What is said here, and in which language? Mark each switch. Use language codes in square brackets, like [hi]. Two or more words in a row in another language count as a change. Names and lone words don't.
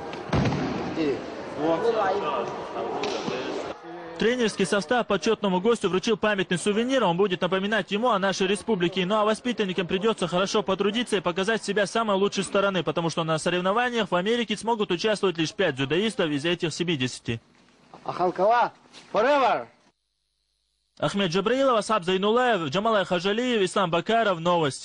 [ru] Тренерский состав почетному гостю вручил памятный сувенир. Он будет напоминать ему о нашей республике. Ну а воспитанникам придется хорошо потрудиться и показать себя с самой лучшей стороны, потому что на соревнованиях в Америке смогут участвовать лишь 5 дзюдоистов из этих 70. Алханкала, forever! Ахмед Джабраилов, Асхаб Зайнулаев, Джамал Хажалиев, Ислам Бакаров. Новости.